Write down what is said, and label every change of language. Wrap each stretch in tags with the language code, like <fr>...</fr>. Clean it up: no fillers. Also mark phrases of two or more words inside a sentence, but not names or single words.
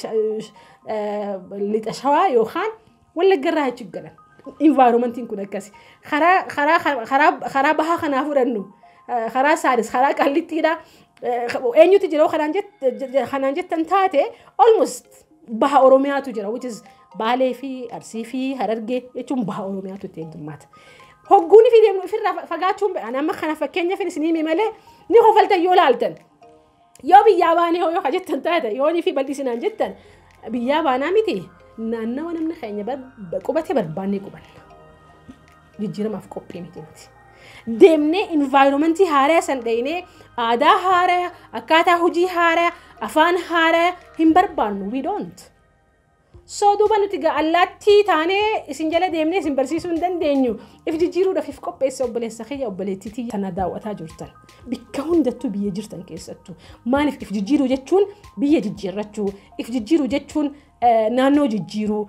<om>lixa shawaa yookaan wallaggarraa achi galan environmentiin kun akkasi karaa bahaa kanaa fudhannu karaa Saaris karaa Qallittiidha eenyutu jira kanaan jettan taate almost baha Oromiyaatu jira</om> <en>which is</en> <om>Baalee fi Arsii fi Harargee jechuun baha Oromiyaatu itti heddummaata. Hogguunii fi deemnu ofirraa fagaachuun amma kana fakkeenyaaf isinii malee ni hofaltan yoo laaltan. Yoo biyyaa baanee yoo jettan taate yoonii fi bal'isinaan jettan biyyaa baanaa miti naannawa namni keenya qubatee barbaannee qubanna. Jijjiiramaaf qophii miti. Deemnee environmentii haaraa san dhayinee aadaa haaraa akkaataa hojii haaraa afaan haaraa hin barbaannu</om> <en>we don't.</en> <om>So duuba nuti allaattii taanee isin jala deemnee isin barsiisuu hin dandeenyu. If jijjiiruudhaaf if qopheesse obboleessa kiyya obboleettiitii tana daawwataa jirtan. Bikka hundattuu biyya jirtan keessattuu. Maaliif if jijjiiruu jechuun biyya jijjiirrachuu, if jijjiiruu jechuun naannoo jijjiiruu.</om>